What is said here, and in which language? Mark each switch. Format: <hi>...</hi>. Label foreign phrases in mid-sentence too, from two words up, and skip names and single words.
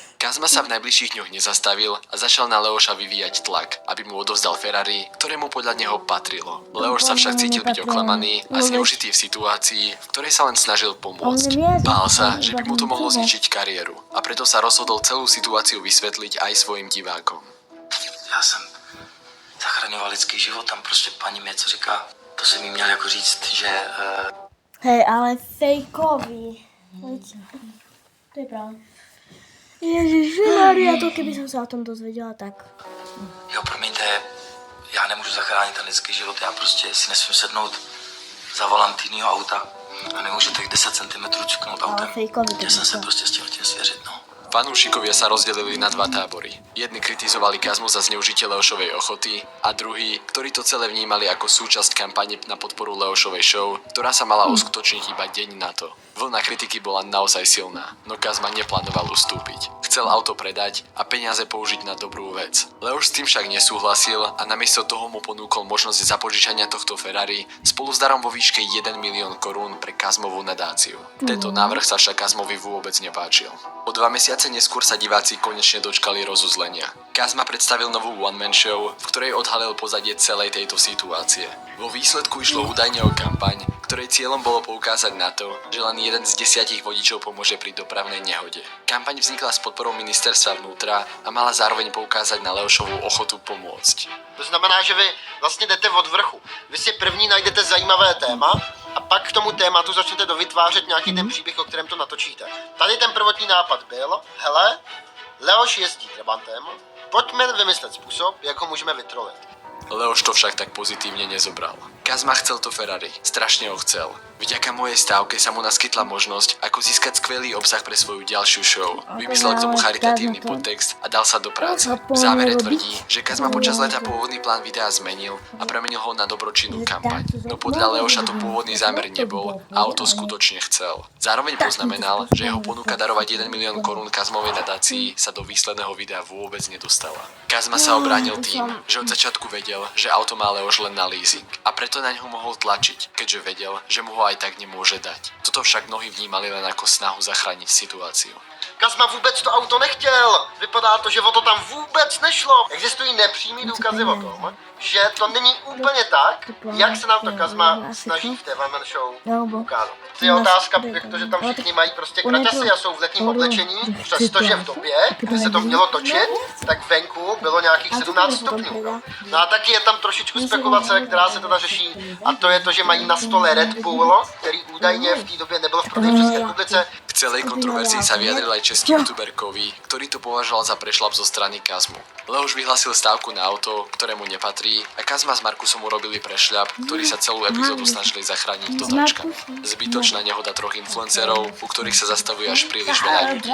<sk>Kazma sa v najbližších dňoch nezastavil a začal na Leoša vyvíjať tlak, aby mu odovzdal Ferrari, ktorému podľa neho patrilo. Leoš sa však cítil byť oklamaný a zneužitý v situácii, v ktorej sa len snažil pomôcť. Bál sa, že by mu to mohlo zničiť kariéru a preto sa rozhodol celú situáciu vysvetliť aj svojim divákom.</sk> <cs>Já jsem zachraňoval lidský život, tam prostě paní mě co říká, to si mi měl jako říct, že Hej, ale fejkový. To je pravda.</cs> <sk>Ježišmaria, to keby som sa o tom dozvedela, tak...</sk> <cs>jo, promiňte, já nemůžu zachránit ten lidský život, já prostě si nesmím sednout za volant jinýho auta a nemůžu těch 10 cm čuknout Ale autem. fejkový to Chtěl jsem se myslel. prostě s tím svěřit, no.</cs> <sk>Fanúšikovia sa rozdelili na dva tábory. Jedni kritizovali Kazmu za zneužitie Leošovej ochoty a druhí, ktorí to celé vnímali ako súčasť kampane na podporu Leošovej show, ktorá sa mala uskutočniť iba deň na to. Vlna kritiky bola naozaj silná, no Kazma neplánoval ustúpiť. Chcel auto predať a peniaze použiť na dobrú vec. Leoš s tým však nesúhlasil a namiesto toho mu ponúkol možnosť zapožičania tohto Ferrari spolu s darom vo výške 1 milión korún pre Kazmovú nadáciu. Tento návrh sa však Kazmovi vôbec nepáčil. O 2 mesiace neskôr sa diváci konečne dočkali rozuzlenia. Kazma predstavil novú</sk> <en>one-man show,</en> <sk>v ktorej odhalil pozadie celej tejto situácie. Vo výsledku išlo údajne o kampaň, ktorej cieľom bolo poukázať na to, že len jeden z 10 vodičov pomôže pri dopravnej nehode. Kampaň vznikla s podporou ministerstva vnútra a mala zároveň poukázať na Leošovú ochotu pomôcť.</sk> <cs>To znamená, že vy vlastně jdete od vrchu. Vy si první najdete zajímavé téma a pak k tomu tématu začnete dovytvářet nějaký ten příběh, o kterém to natočíte. Tady ten prvotní nápad byl, hele, Leoš jezdí Trabantem, pojďme vymyslet způsob, jak ho můžeme vytrolit.</cs> <sk>Leoš to však tak pozitívne nezobral. Kazma chcel to Ferrari, strašne ho chcel. Vďaka mojej stávke sa mu naskytla možnosť, ako získať skvelý obsah pre svoju ďalšiu show. Vymyslel k tomu charitatívny podtext a dal sa do práce. V závere tvrdí, že Kazma počas leta pôvodný plán videa zmenil a premenil ho na dobročinnú kampaň. No podľa Leoša to pôvodný zámer nebol a auto skutočne chcel. Zároveň poznamenal, že jeho ponuka darovať 1 milión korún Kazmovej nadácii sa do výsledného videa vôbec nedostala. Kazma sa obránil tým, že od začiatku vedel, že auto má Leoš len na leasing a preto na ňo mohol tlačiť, keďže vedel, že mu ho aj tak nemôže dať. Toto však mnohí vnímali len ako snahu zachrániť situáciu.</sk> <cs>Kazma vůbec to auto nechtěl. Vypadá to, že o to tam vůbec nešlo. Existují nepřímý důkazy o tom, že to není úplně tak, jak se nám to Kazma snaží v té</cs> <en>one-man show</en> <cs>ukázat. To je otázka, protože tam všichni mají prostě kraťasy a jsou v letním oblečení, přestože v době, kdy se to mělo točit, tak venku bylo nějakých 17 stupňů. No a taky je tam trošičku spekulace, která se teda řeší, a to je to, že mají na stole Red Bull, který údajně v té době nebyl v prodeji v České republice.</cs> <sk>K celej kontroverzii sa vyjadril aj český youtuber Kovy, ktorý to považoval za prešlap zo strany Kazmu. Leoš vyhlásil stávku na auto, ktorému nepatrí, a Kazma s Markusom urobili prešľap, ktorí sa celú epizódu snažili zachrániť totačkami. Zbytočná nehoda troch influencerov, u ktorých sa zastavuje až príliš veľa ľudí.</sk>